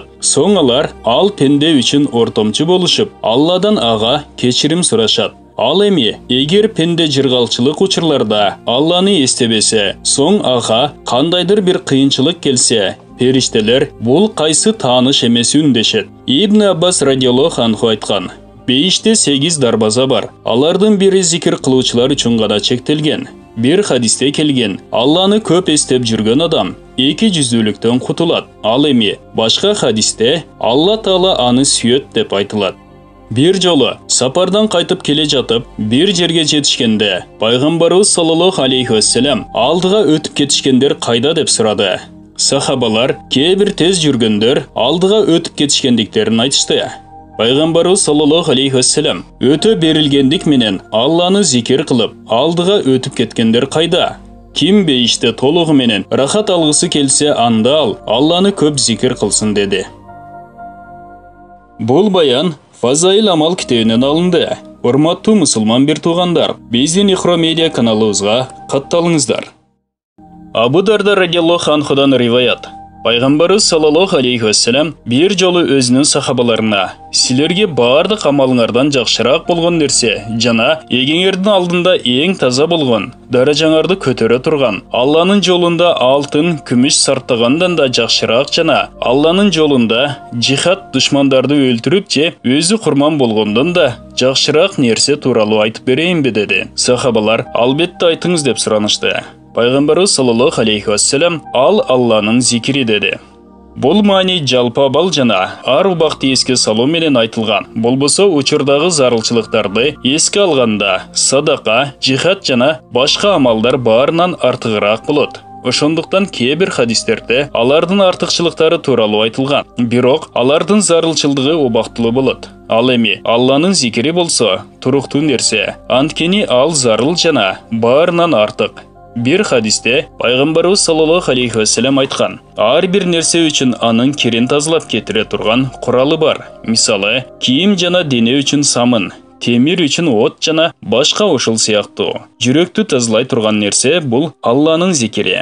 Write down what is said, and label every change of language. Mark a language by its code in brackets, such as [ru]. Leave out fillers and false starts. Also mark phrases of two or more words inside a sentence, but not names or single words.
[ky] Соң алар ал пенде үчүн ортомчу болушуп, Алладан ага кечирим сурашат. Ал эми эгер пенде жыргалчылык учурларда Алланы эстебесе, соң ага кандайдыр бир кыйынчылык келсе, периштелер бул кайсы тааныш эмес үн дешет. Ибн Аббас [ar] رضي الله عنه [ky] айткан: бейиште 8 дарбаза бар. Алардын бири зикир кылуучулар үчүн гана чектелген. Бир хадисте келген: Алланы көп эстеп жүргөн адам 2 жүздүүлүктөн кутулат. Ал эми башка хадисте Алла Таала аны сүйөт деп айтылат. Bir жолу сапардан кайтып келе жатып, bir жерге жетишкенде, Пайгамбарыбыз [ar] صلى الله عليه وسلم [ky] алдыга өтүп кетишкендер кайда деп сурады. Сахабалар кээ бир тез жүргөндөр алдыга өтүп кетишкендиктерин айтышты. Пайгамбарыбыз [ar] صلى الله عليه وسلم [ky] өтө берилгендик менен Алланы зикир кылып, алдыга өтүп кеткендер кайда? Ким бейиште толугу менен рахат алгысы келсе, анда ал Алланы көп зикир кылсын деди. Бул баян Фазаил Амал китебинен алынды. Урматтуу мусулман бир туугандар, биздин Ихро медиа каналыбызга катталыңыздар. Абу Дарда [ar] رضي الله عنه [ky] риваят. Пайгамбарыбыз [ar] صلى الله عليه وسلم [ky] bir жолу өзүнүн сахабаларына: силерге бардык амалыңардан жакшыраак болгон нерсе жана эгеңердин алдында эң таза болгон, даражаңарды көтөрө турган, Алланын жолунда алтын, күмүш сарптагандан да жакшыраак жана Алланын жолунда жихад душмандарды өлтүрүп же өзү курман болгондон да жакшыраак нерсе тууралуу айтып берейинби деди. Сахабалар: албетте айтыңыз деп суранышты. Пайгамбарыбыз [ar] صلى الله عليه وسلم [ky] ал Алланын зикири деди. Бул маани жалпы абал жана ар убакты эске салуу менен айтылган. Болбосо учурдагы зарылчылыктарды эске алганда садака, жихад жана башка амалдар баарынан артыгыраак болот. Ошондуктан кээ-бир хадистерде алардын артыкчылыктары тууралуу айтылган. Бирок алардын зарылчылдыгы убактылуу болот. Ал эми Алланын зикири болсо туруктуу нерсе. Анткени ал зарыл жана баарынан артык. Бир хадисте Пайгамбарыбыз [ar] صلى الله عليه وسلم [ky] айткан: ар бир нерсе үчүн анын кирин тазалап кетире турган куралы бар. Мисалы, кийим жана дене үчүн самын, темир үчүн от жана башка ушул сыяктуу. Жүрөктү тазалай турган нерсе бул Алланын зикири.